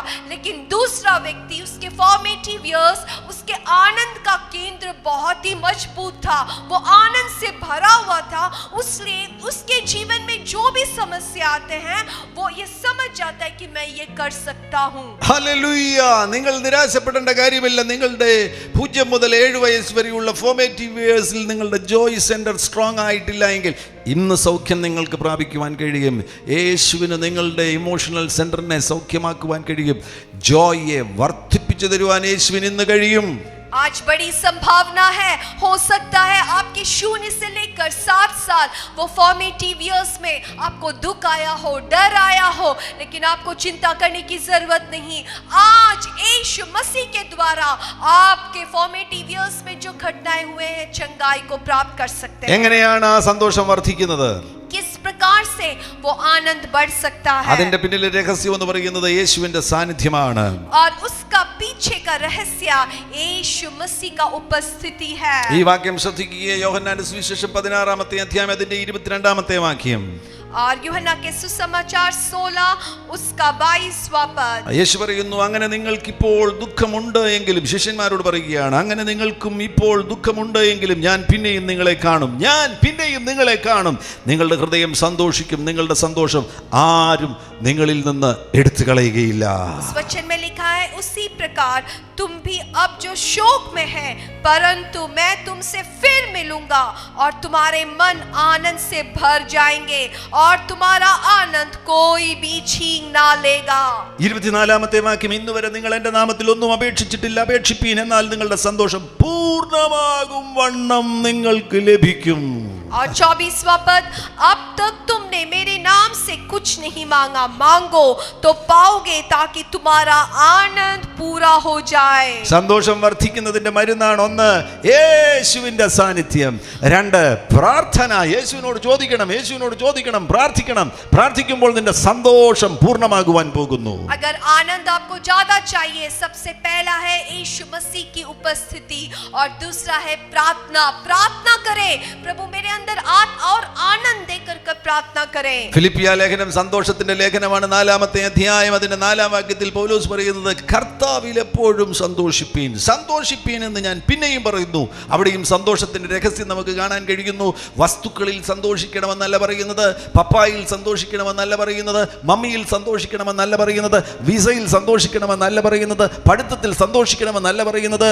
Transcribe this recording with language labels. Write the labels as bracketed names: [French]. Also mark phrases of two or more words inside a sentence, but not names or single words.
[Hindi] लेकिन दूसरा व्यक्ति, उसके [English] formative years, [Hindi] उसके आनंद का केंद्र बहुत ही मजबूत था, वो आनंद से भरा हुआ था. इसलिए उसके जीवन में जो भी समस्या आते हैं वो ये समझ जाता है कि मैं ये कर सकता हूँ. [Malayalam] ഹല്ലേലൂയ. നിങ്ങൾ നിരാശപ്പെടേണ്ട കാര്യമില്ല. നിങ്ങളുടെ 0 മുതൽ 7 വയസ്സ് വരെയുള്ള [English] formative yearsil [Malayalam] നിങ്ങളുടെ [English] joy center strong [Malayalam] ആയിട്ടില്ല എങ്കിൽ ഇന്ന് സൗഖ്യം നിങ്ങൾക്ക് പ്രാപിക്കുവാൻ കഴിയും. യേശുവിന് നിങ്ങളുടെ [English] emotional centerine [Malayalam] സൗഖ്യമാക്കുവാൻ കഴിയും. ജോയെ വർദ്ധിപ്പിച്ചു തരുവാൻ യേശുവിന് ഇന്ന് കഴിയും. [Hindi] आज बड़ी संभावना है. हो सकता है आपके 0 से लेकर 7 साल वो [English] formative years [Hindi] में आपको दुख आया हो, डर आया हो, लेकिन आपको चिंता करने की जरूरत नहीं. आज यीशु मसीह के द्वारा आपके [English] formative years [Hindi] में जो घटनाएं हुए हैं चंगाई को प्राप्त कर सकते हैं. [Malayalam] എങ്ങനെയാണ് ആ സന്തോഷം വർദ്ധിക്കുന്നത്? [Hindi] किस प्रकार से वो आनंद बढ़ सकता है? [Malayalam] അതിന്റെ പിന്നിലെ രഹസ്യം എന്ന് പറയുന്നത് യേശുവിന്റെ സാന്നിധ്യമാണ്. [Hindi] और उसका पीछे का रहस्य यीशु मसीह का उपस्थिति है. [Malayalam] ഈ വാക്യം ശ്രദ്ധിക്കുക. യോഹന്നാന്റെ സുവിശേഷം 16-ാമത്തെ അധ്യായം അതിന്റെ 22-ാമത്തെ വാക്യം. [Hindi] और यूहन्ना के सुसमाचार 16 उसका 22वां पद. [Malayalam] യേശു പറയുന്നു, അങ്ങനെ നിങ്ങൾക്കിപ്പോൾ ദുഃഖമുണ്ട് എങ്കിലും, ശിഷ്യന്മാരോട് പറയുകയാണ്, അങ്ങനെ നിങ്ങൾക്കും ഇപ്പോൾ ദുഃഖമുണ്ട് എങ്കിലും ഞാൻ പിന്നെയും നിങ്ങളെ കാണും. നിങ്ങളുടെ ഹൃദയം സന്തോഷിക്കും. നിങ്ങളുടെ സന്തോഷം ആരും നിങ്ങളിൽ നിന്ന് എടുത്തു കളയുകയില്ല. [Hindi] उस वचन में लिखा है, उसी प्रकार तुम भी अब जो शोक में है, परंतु मैं तुमसे फिर मिलूंगा और तुम्हारे मन आनंद से भर जाएंगे और तुम्हारा आनंद कोई भी छीन ना लेगा. [Malayalam] 24-ാമത്തെ വാക്യം, ഇന്നുവരെ നിങ്ങൾ എന്റെ നാമത്തിൽ ഒന്നും അപേക്ഷിച്ചിട്ടില്ല, അപേക്ഷിപ്പീൻ, എന്നാൽ നിങ്ങളുടെ സന്തോഷം പൂർണ്ണമാകും വണ്ണം നിങ്ങൾക്ക് ലഭിക്കും. [Hindi] और 24वां पद, अब तक तुमने मेरे नाम नाम से कुछ नहीं मांगा, मांगो तो पाओगे ताकि तुम्हारा आनंद पूरा हो जाए. [Malayalam] സന്തോഷം വർദ്ധിക്കുന്നതിന്റെ മരുന്നാണ് ഒന്ന് യേശുവിന്റെ സാന്നിധ്യം, രണ്ട് പ്രാർത്ഥന. യേശുവിനോട് ചോദിക്കണം, പ്രാർത്ഥിക്കുമ്പോൾ നിന്റെ സന്തോഷം പൂർണ്ണമാകുവാൻ പോകുന്നു. [Hindi] अगर आनंद आपको ज्यादा चाहिए, सबसे पहला है यीशु मसीह की उपस्थिति और दूसरा है प्रार्थना. प्रार्थना करें, प्रभु मेरे अंदर और आनंद देकर प्रार्थना करें. [Malayalam] ഫിലിപ്പിയ ലേഖനം സന്തോഷത്തിന്റെ ലേഖനമാണ്. 4-ാമത്തെ അധ്യായം അതിന്റെ 4-ാം വാക്യത്തിൽ പൗലോസ് പറയുന്നത്, കർത്താവിൽ എപ്പോഴും സന്തോഷിപ്പീൻ എന്ന് ഞാൻ പിന്നെയും പറയുന്നു. അവിടെയും സന്തോഷത്തിന്റെ രഹസ്യം നമുക്ക് കാണാൻ കഴിയുന്നു. വസ്തുക്കളിൽ സന്തോഷിക്കണമെന്നല്ല പറയുന്നത്, പപ്പായിൽ സന്തോഷിക്കണമെന്നല്ല പറയുന്നത്, മമ്മിയിൽ സന്തോഷിക്കണമെന്നല്ല പറയുന്നത്, വിസയിൽ സന്തോഷിക്കണമെന്നല്ല പറയുന്നത്, പഠിത്തത്തിൽ സന്തോഷിക്കണമെന്നല്ല പറയുന്നത്.